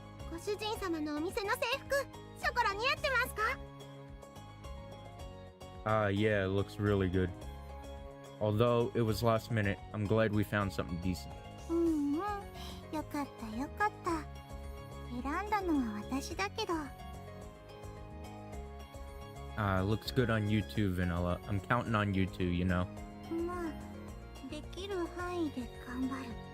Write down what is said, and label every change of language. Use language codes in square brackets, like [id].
[ja] ご主人様のお店の制服、ショコラ似合ってますか？ [en] Yeah, it looks really good. Although it was last minute, I'm glad we found something decent. [ja] よかったよかった。選んだのは私だけど。 [en] It looks good on you too, Vanilla. I'm counting on you too, you know. [ja] まあ、できる範囲で頑張る。